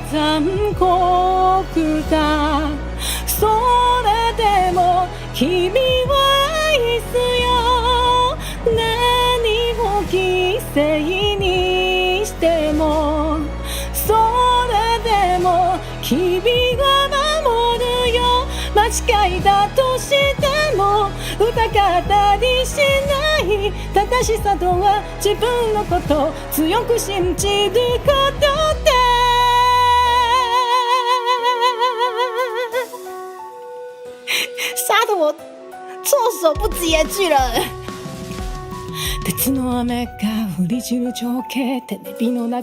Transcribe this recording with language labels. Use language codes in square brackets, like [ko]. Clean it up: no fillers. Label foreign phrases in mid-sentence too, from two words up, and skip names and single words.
[ja] 残酷だそれでも君は愛すよ何を犠牲にしてもそれでも君は守るよ間違いだとしても疑ったりしない正しさとは自分のことを強く信じることで [zh] 杀得我措手不及耶 [ja] 巨人鉄の雨が降り散る情景テレビの